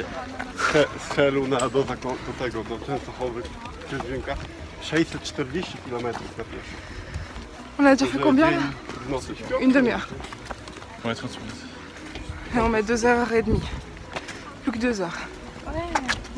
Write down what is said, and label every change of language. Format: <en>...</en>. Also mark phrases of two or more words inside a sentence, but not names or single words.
<pl>Z Helu na do tego, do Częstochowy, Cieszyńska, 640 km na pieszo.</pl> <fr>On a déjà fait combien là? Non, c'est Une demi-heure. Ouais, 30 minutes. Et on met 2h30. Plus que 2 heures. Ouais.</fr>